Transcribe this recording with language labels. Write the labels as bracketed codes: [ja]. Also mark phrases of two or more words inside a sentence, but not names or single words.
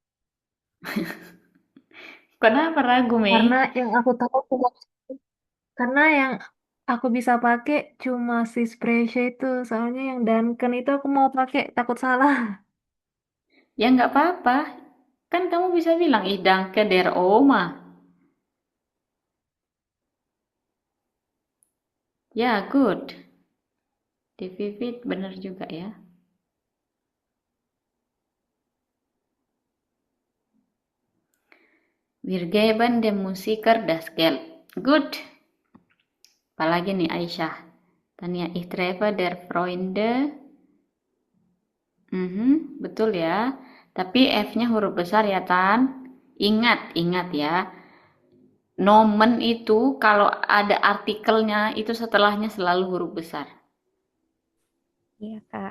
[id] Kenapa ragu, Mei? Karena yang aku tahu cuma karena yang aku bisa pakai cuma si Spreche itu. Soalnya yang Duncan itu aku mau pakai takut salah. Ya nggak apa-apa. Kan kamu bisa bilang, [de] ich danke der Oma. [id] Ya, good. Di Vivit bener juga ya. [de] Wir geben dem Musiker das Geld. [id] Good. Apalagi nih Aisyah. Tania, [de] ich treffe der Freunde. [id] Betul ya. Tapi F-nya huruf besar ya, Tan. Ingat ya. Nomen itu kalau ada artikelnya itu setelahnya selalu huruf besar. Iya, Kak.